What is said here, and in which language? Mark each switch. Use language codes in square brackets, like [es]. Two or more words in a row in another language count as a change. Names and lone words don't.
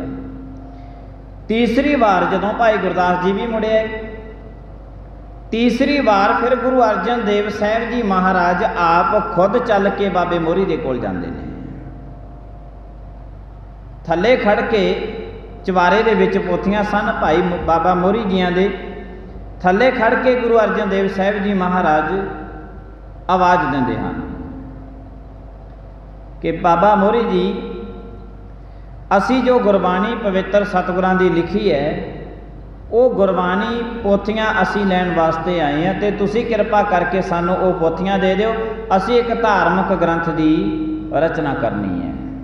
[pa] ਤੀਸਰੀ ਬਾਰ ਜਦੋਂ ਭਾਈ ਗੁਰਦਾਸ ਜੀ ਭੀ ਮੁੜੇ ਆਏ, ਤੀਸਰੀ ਬਾਰ ਫਿਰ ਗੁਰੂ ਅਰਜਨ ਦੇਵ ਸਾਹਿਬ ਜੀ ਮਹਾਰਾਜ ਆਪ ਖ਼ੁਦ ਚੱਲ ਕੇ ਬਾਬੇ ਮੋਰੀ ਦੇ ਕੋਲ ਜਾਂਦੇ ਨੇ। ਥੱਲੇ ਖੜ ਕੇ ਚੁਬਾਰੇ ਦੇ ਵਿਚ ਪੋਥੀਆਂ ਸਨ ਭਾਈ ਬਾਬਾ ਮੋਰੀ ਜੀਆਂ ਦੇ, ਥੱਲੇ ਖੜ ਕੇ ਗੁਰੂ ਅਰਜਨ ਦੇਵ ਸਾਹਿਬ ਜੀ ਮਹਾਰਾਜ ਆਵਾਜ਼ ਦੇਂਦੇ ਹੈਂ ਕਿ ਬਾਬਾ ਮੋਰੀ ਜੀ ਅਸੀਂ ਜੋ ਗੁਰਬਾਣੀ ਪਵਿੱਤਰ ਸਤਿਗੁਰਾਂ ਦੀ ਲਿਖੀ ਹੈ ਉਹ ਗੁਰਬਾਣੀ ਪੋਥੀਆਂ ਅਸੀਂ ਲੈਣ ਵਾਸਤੇ ਆਏ ਹਾਂ, ਅਤੇ ਤੁਸੀਂ ਕਿਰਪਾ ਕਰਕੇ ਸਾਨੂੰ ਉਹ ਪੋਥੀਆਂ ਦੇ ਦਿਓ। ਅਸੀਂ ਇੱਕ ਧਾਰਮਿਕ ਗ੍ਰੰਥ ਦੀ ਰਚਨਾ ਕਰਨੀ ਹੈ।